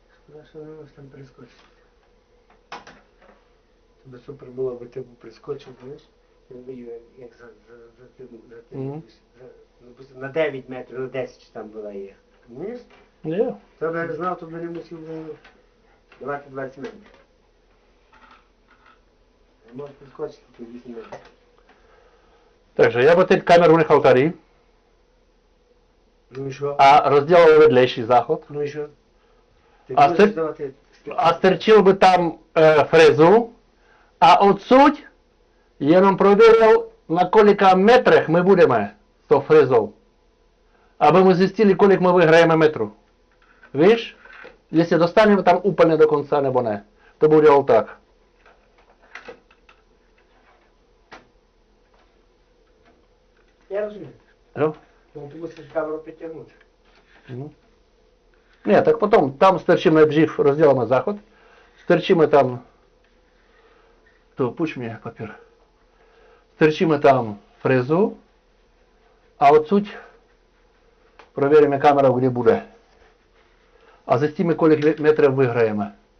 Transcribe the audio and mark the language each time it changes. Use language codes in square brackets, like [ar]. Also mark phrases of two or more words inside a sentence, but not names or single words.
[uk] Шкода, що не можеш там прискочити. Тобі супер було, аби ти був прискочив, знаєш, я вбив, як за Мгм. допустим, на 9 метрів, на 10 чи там була є. Розумієш? Є. То би я знав, то би не мусив давати 20 метрів. Я можу прискочити тут 8 метрів. [cs] Takže já teď kameru nechal tady [uk] Ну і що? [cs] a rozdělal vedlejší záchod [uk] Ну і що? Ти А будеш це- давати... [cs] a strčil by tam frezu a odsud jenom prověřil, na kolika metrech my budeme s tou frezou. Aby my zjistili, kolik my vyhrajeme metrů. Víš? Jestli dostaneme tam úplně do konce nebo ne. To by udělal tak. [uk] Я розумію. [cs] Jo? [uk] Ну ти мусиш камеру підтягнути. Не, так потом там [cs] стерчíme dřív, rozděláme záchod, strčíme tam, to půjč mě papír, strčíme tam frezu a odsud prověříme kamerou, kde bude. A zjistíme, kolik metrů vyhrajeme.